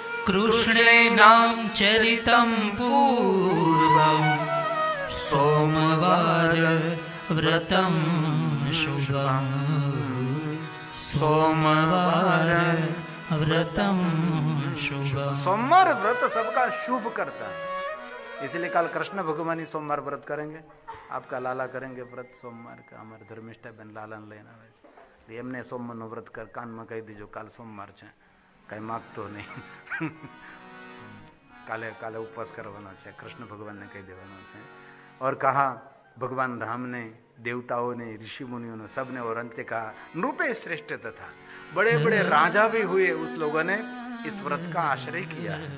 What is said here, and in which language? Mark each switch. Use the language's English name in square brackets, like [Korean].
[Sanskrit] कृष्णेनाम चरितं पूर्वं सोमवार व्रतं शुभम्, सोमवार व्रतं शुभम्। [Hindi] सोमवार व्रत सबका शुभ करता है, इसलिए कल कृष्ण भगवान ही सोमवार व्रत करेंगे। आपका लाला करेंगे व्रत सोमवार का, हमारे धर्मिष्ठा बहन लालन लेना वैसे [Gujarati] એમને સોમવારનું વ્રત કર કાનમાં કહી દીજો કાલ સોમવાર છે, કઈ માગતો નહીં. કાલે કાલે ઉપવાસ કરવાનો છે, કૃષ્ણ ભગવાનને કહી દેવાનો છે. [Hindi] और कहा भगवान राम ने, देवताओं ने, ऋषि मुनियों ने, सबने, और अंत्य कहा नृपे श्रेष्ठ तथा बड़े बड़े राजा भी हुए, उस लोगों ने इस व्रत का आश्रय किया.